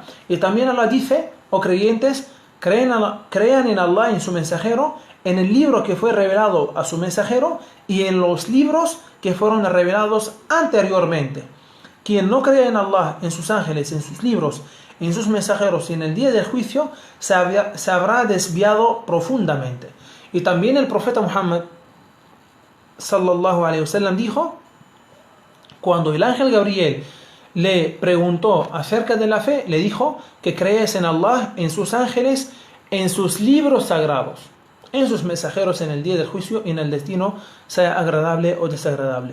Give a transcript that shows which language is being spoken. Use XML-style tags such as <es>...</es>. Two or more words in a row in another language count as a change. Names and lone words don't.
<es>Y también Allah dice: oh creyentes, crean en Allah, en su mensajero, en el libro que fue revelado a su mensajero y en los libros que fueron revelados anteriormente. Quien no cree en Allah, en sus ángeles, en sus libros, en sus mensajeros y en el día del juicio, se habrá desviado profundamente. Y también el profeta Muhammad</es> <ar>صلى الله عليه وسلم</ar> <es>dijo, cuando el ángel Gabriel le preguntó acerca de la fe, le dijo que crees en Allah, en sus ángeles, en sus libros sagrados, en sus mensajeros, en el día del juicio y en el destino, sea agradable o desagradable.</es>